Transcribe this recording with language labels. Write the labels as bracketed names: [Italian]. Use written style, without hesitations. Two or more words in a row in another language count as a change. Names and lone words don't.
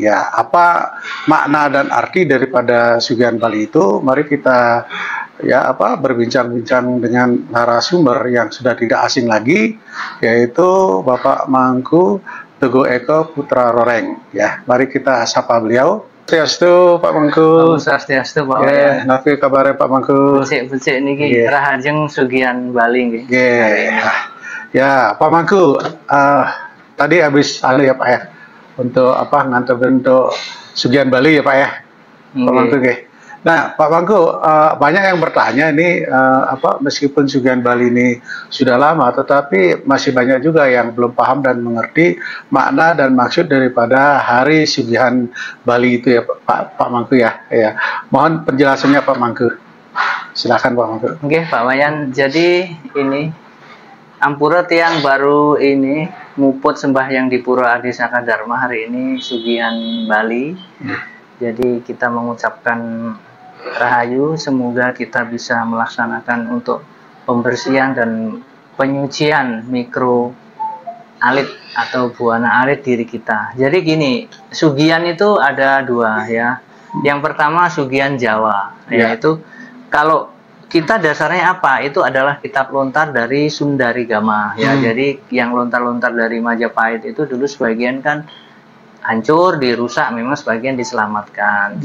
[Indonesian] Ya, apa makna dan arti daripada Sugihan Bali itu? Mari kita berbincang-bincang dengan narasumber yang sudah tidak asing lagi, yaitu Bapak Mangku Teguh Eko Putra Roreng. Ya, mari kita sapa beliau. Swastiastu Pak Mangku. Swastiastu Pak. Ya, napi kabarnya Pak Mangku. [Balinese] Becik niki rahajeng Sugihan Bali nggih. [Indonesian] Ya, Pak Mangku, tadi habis ya Pak ya, untuk ngantar bentuk Sugihan Bali ya Pak ya, Pak Mangku nggih. Nah, Pak Mangku, banyak yang bertanya ini meskipun Sugihan Bali ini sudah lama, tetapi masih banyak juga yang belum paham dan mengerti makna dan maksud daripada Hari Sugihan Bali itu ya Pak Mangku ya. Ya, mohon penjelasannya Pak Mangku. Silakan Pak Mangku. Oke, Pak Wayan. Jadi ini [Balinese] Ampura tiang [Indonesian] baru ini nguput sembahyang di Pura Adi Saka Dharma hari ini Sugihan Bali. Jadi kita mengucapkan rahayu, semoga kita bisa melaksanakan untuk pembersihan dan penyucian mikro alit atau buana alit diri kita. Jadi gini, Sugihan itu ada dua ya. Yang pertama Sugihan Jawa, yaitu kalau kita dasarnya apa? Itu adalah kitab lontar dari Sundarigama ya. Jadi yang lontar-lontar dari Majapahit itu dulu sebagian kan hancur, dirusak, memang sebagian diselamatkan.